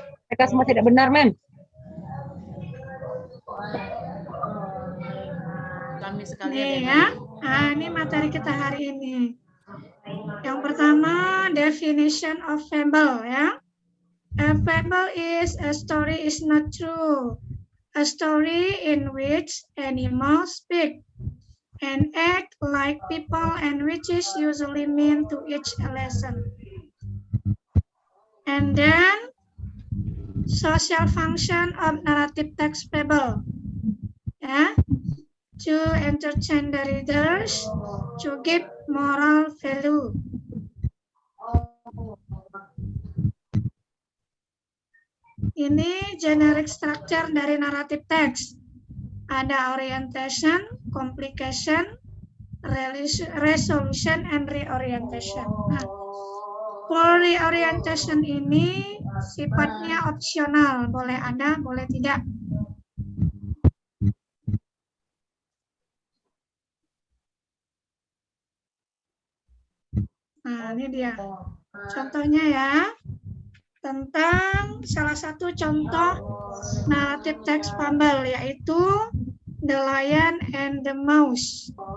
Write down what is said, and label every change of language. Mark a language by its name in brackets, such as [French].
[Indonesian] Mereka semua tidak benar, mem. Kami sekalian Nih ya. ya, nah, ini materi kita hari ini. Yang pertama, definition of fable, ya. [English] A fable is a story is not true. A story in which animals speak and act like people and which is usually meant to teach a lesson. And then, social function of narrative text fable. Ya. To entertain the readers, to give moral value. [Indonesian] Ini generic structure dari narrative text. [English] Ada orientation, complication, resolution, and reorientation. [Indonesian] Nah, for reorientation ini sifatnya opsional, boleh ada, boleh tidak. Nah, ini dia contohnya ya, tentang salah satu contoh naratif teks fable, yaitu The Lion and the Mouse.